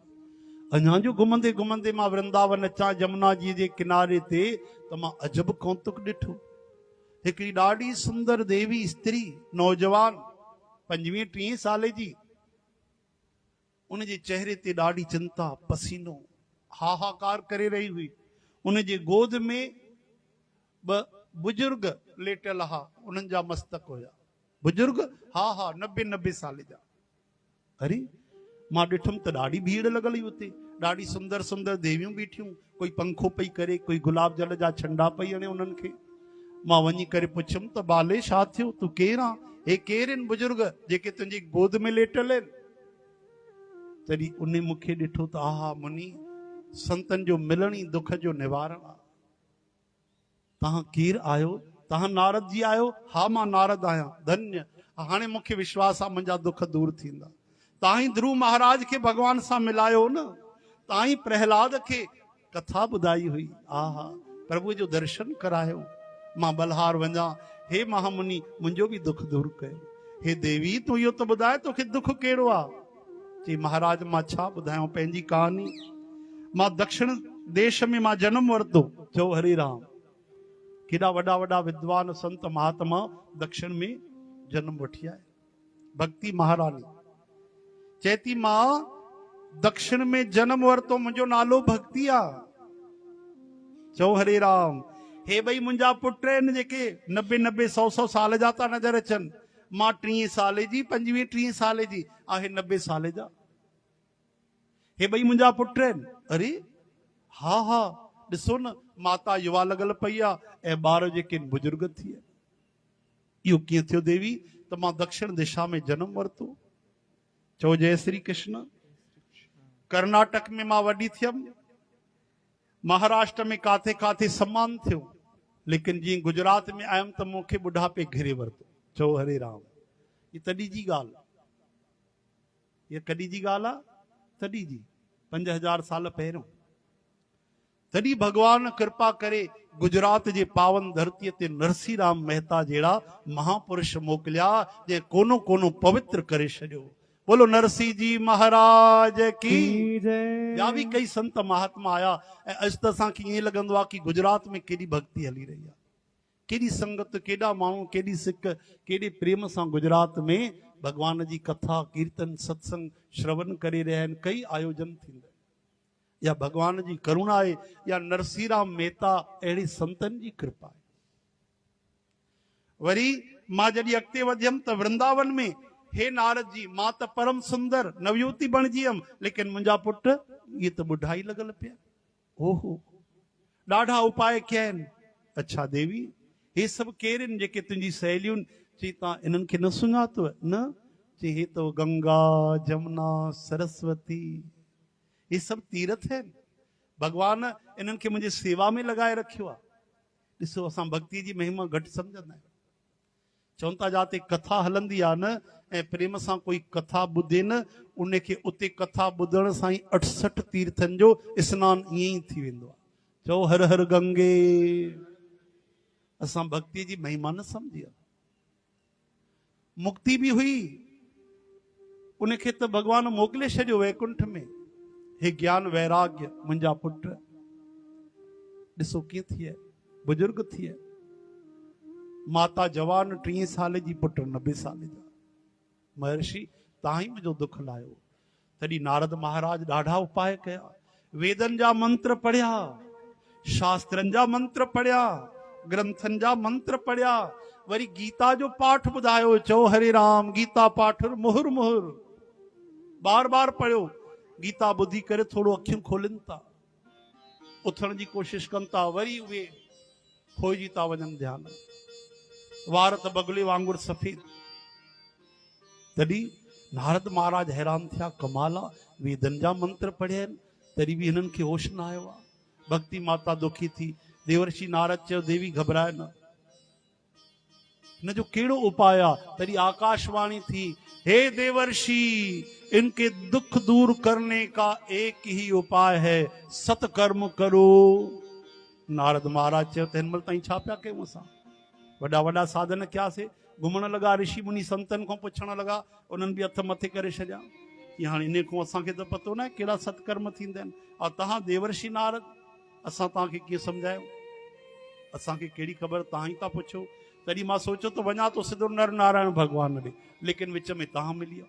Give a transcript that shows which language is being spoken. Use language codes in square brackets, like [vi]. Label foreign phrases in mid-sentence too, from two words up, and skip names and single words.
[sd] अञा जो घुमंदे घुमंदे मां वृंदावन अचां जमुना जी जे किनारे ते, त मां अजब कौतुक ॾिठो। हिकिड़ी ॾाढी सुंदर देवी स्त्री, नौजवान 25-30 साल जी, उनजे चेहरे ते ॾाढी चिंता, पसीनो, हाहाकार करे रही हुई। उनजे गोद में ॿ बुजुर्ग लेटल हा, उन्हनि जा मस्तक हुया। बुजुर्ग, हा 90 साल जा। अरे मां ॾिठुमि त ॾाढी भीड़ लॻल हुई उते। ॾाढी सुंदर सुंदर देवियूं बीठियूं, कोई पंखो पई करे, कोई गुलाब जल जा छंडा पई हणे उन्हनि खे। मां वञी करे पुछियुमि त बाले छा थियो, तूं केरु आहे? हे केरु आहिनि बुजुर्ग जेके तुंहिंजी गोद में लेटल आहिनि? तॾहिं उन मूंखे ॾिठो त आहा मुनी, संतनि जो मिलण ई दुख जो निवारण आहे। तव्हां केरु आहियो? तव्हां नारद जी आहियो? हा मां नारद आहियां। धन्य, हाणे मूंखे विश्वास आहे मुंहिंजा दुख दूर थींदा। तव्हां ई ध्रुव महाराज खे भगवान सां मिलायो न, तव्हां ई प्रहलाद खे कथा ॿुधाई हुई। आहा, प्रभु जो दर्शन करायो। मां बलहार वञा, हे महामुनि मुंहिंजो बि दुख दूर कयो। हे देवी तूं इहो त ॿुधाए तोखे दुख कहिड़ो आहे? चई महाराज मां छा ॿुधायांव पंहिंजी कहानी। मां दक्षिण देश में मां जनम वरितो। चओ हरे राम। केॾा वॾा वॾा विद्वान संत महात्मा दक्षिण में जन्म वठी आए। भक्ति महारानी चेती मां दक्षिण में जन्म वरितो, मुंहिंजो नालो भक्ति आहे। चओ हरे राम। हे भई मुंहिंजा पुट आहिनि जेके 90-100 साल जा था नज़र अचनि। मां 30 साल जी, 25-30 साल जी, आहे 90 साल जा। हे भई मुंहिंजा पुट आहिनि। अरे हा ॾिसो न, माता युवा लॻल पई आहे ऐं ॿार जेके बुजुर्ग थी विया। इहो कीअं थियो देवी? त मां दक्षिण दिशा में जन्म वरितो। चओ जय श्री कृष्ण। कर्नाटक में मां वॾी थियमि, महाराष्ट्र में काथे काथे सम्मान थियो, लेकिन जीअं गुजरात में आयुमि त मूंखे ॿुढापे घिरे वरितो। चओ हरे राम। ये तॾहिं जी ॻाल्हि, ये कॾहिं जी ॻाल्हि आहे? तॾहिं जी 5000 साल पहिरियों। तॾहिं भगवान कृपा करे गुजरात जे पावन धरतीअ ते नरसी राम मेहता जहिड़ा महापुरुष मोकिलिया, जे कोनो कोनो पवित्र करे छॾियो। [hi] बोलो नरसी जी महाराज की जय। [sd] ॿिया बि कई संत महात्मा आया ऐं अॼु त असांखे ईअं लॻंदो आहे कि गुजरात में केॾी भक्ति हली रही आहे, केॾी संगत, केॾा माण्हू, केॾी सिक, केॾे प्रेम सां गुजरात में भगवान जी कथा कीर्तन सत्संग श्रवण करे रहिया आहिनि। कई आयोजन थींदा। या भगवान जी करुणा आहे या नरसीराम मेहता अहिड़े संतनि जी कृपा आहे। वरी मां जॾहिं अॻिते वधियमि त वृंदावन में, हे नारद जी, मां त परम सुंदर नवयुवती बणिजी वियमि, लेकिन मुंहिंजा पुट इहे त ॿुढाई लॻल पिया। ओहो, ॾाढा उपाय कया आहिनि। अच्छा देवी, हे सभु केरु आहिनि जेके तुंहिंजी सहेलियुनि? चई तव्हां इन्हनि खे न सुञातव? न। चई हे त गंगा जमुना सरस्वती, ये सभु तीर्थ आहिनि। भगवान इन्हनि खे मुंहिंजी सेवा में लॻाए रखियो आहे। ॾिसो, असां भक्ति जी महिमा घटि सम्झंदा आहियूं। चवनि था जाते कथा हलंदी आहे न ऐं प्रेम सां कोई कथा ॿुधे न, उनखे उते कथा ॿुधण सां ई 68 तीर्थनि जो सनानु ईअं ई थी वेंदो आहे। चओ हर हर गंगे। असां भक्ति जी महिमा न सम्झी आहे। मुक्ति बि हुई, उनखे त भगवान मोकिले छॾियो वैकुंठ में। हे ज्ञान वैराग्य मुंहिंजा पुट ॾिसो कीअं थी आहे, बुजुर्ग थी आहे। माता जवान 30 साल जी, पुट 90 साल जा। महर्षि तव्हां ई मुंहिंजो दुख लायो। तॾहिं नारद महाराज ॾाढा उपाय कया, वेदन जा मंत्र पढ़िया, शास्त्रनि जा मंत्र पढ़िया, ग्रंथनि जा मंत्र पढ़िया, वरी गीता जो पाठ ॿुधायो। चओ हरे राम, गीता पाठ मुहुर मुहुर बार बार पढ़ियो। गीता ॿुधी करे थोरो अखियूं खोलनि था, उथण जी कोशिश कनि था, वरी उहे खोइजी था वञनि ध्यान। वार त बगुले वांगुर सफ़ेद। तॾहिं नारद महाराज हैरान थिया, कमाल आहे, वेदन जा मंत्र पढ़िया आहिनि तॾहिं बि हिननि खे होश न आयो आहे। भक्ति माता दुखी थी। देवर्षि नारद चयो, देवी घबराए न, हिन जो कहिड़ो उपाय आहे? तॾहिं आकाशवाणी थी, हे देवर्षि, [hi] इनके दुख दूर करने का एक ही उपाय है, सत्कर्म करो। [sd] नारद महाराज चयो, त हिन महिल ताईं छा पिया कयूं असां? वॾा वॾा साधन कयासीं, घुमण लॻा, ऋषि मुनि संतनि खां पुछण लॻा, उन्हनि बि हथ मथे करे छॾिया कि हाणे इन खां असांखे त पतो न आहे कहिड़ा सत्कर्म थींदा आहिनि। और तव्हां देवर्षि नारद, असां तव्हांखे कीअं सम्झायूं? असांखे कहिड़ी ख़बर, तव्हां ई था पुछो। तॾहिं मां सोचियो त वञा थो सिधो नर नारायण भॻवान ॾे, लेकिन विच में तव्हां मिली विया।